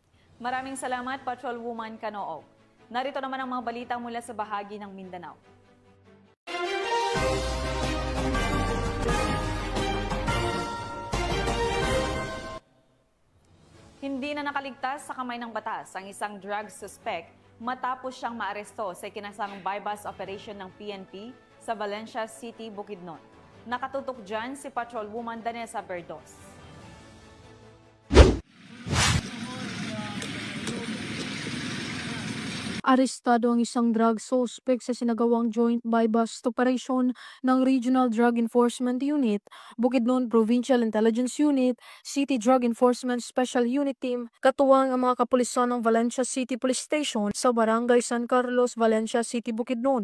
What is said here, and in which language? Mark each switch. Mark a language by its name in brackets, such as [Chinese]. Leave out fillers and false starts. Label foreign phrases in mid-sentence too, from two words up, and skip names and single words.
[Filipino] Maraming salamat, Patrolwoman Canoog. Narito naman ang mga balita mula sa bahagi ng Mindanao. Hindi na nakaligtas sa kamay ng batas ang isang drug suspect matapos siyang maaresto sa ikinasang [English] bypass operation [Filipino] ng PNP sa Valencia City, Bukidnon. Nakatutok dyan si Patrolwoman Danessa Berdos. Arestado ang isang drug suspect sa sinagawang [English] joint buy-bust operation [Filipino] ng Regional Drug Enforcement Unit, Bukidnon Provincial Intelligence Unit, City Drug Enforcement Special Unit Team, katuwang ang mga kapulisan ng Valencia City Police Station sa Barangay San Carlos, Valencia City, Bukidnon.